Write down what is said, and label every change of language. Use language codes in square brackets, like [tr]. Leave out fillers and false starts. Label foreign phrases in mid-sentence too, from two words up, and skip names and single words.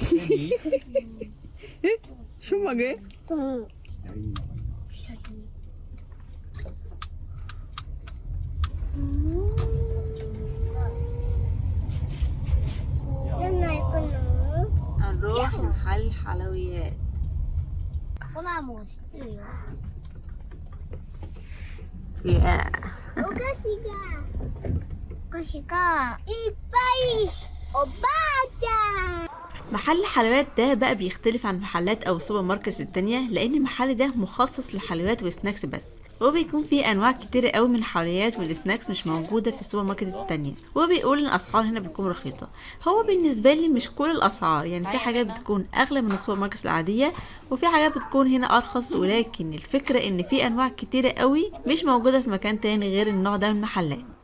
[ar] شو ماجي؟ نروح محل حلويات. [ja] こんなもん知ってるよ。いや。お菓子がいっぱい。おばあちゃん。 [ar] محل الحلويات ده بقى بيختلف عن محلات او السوبر ماركت التانية، لان المحل ده مخصص للحلويات والسناكس بس. هو بيكون فيه انواع كتيرة قوي من الحلويات والسناكس مش موجودة في السوبر ماركت التانية، وبيقول ان الاسعار هنا بتكون رخيصة. هو بالنسبة لي مش كل الاسعار، يعني في حاجات بتكون اغلى من السوبر ماركت العادية، وفي حاجات بتكون هنا ارخص، ولكن الفكرة ان في انواع كتيرة قوي مش موجودة في مكان تاني غير النوع ده من المحلات.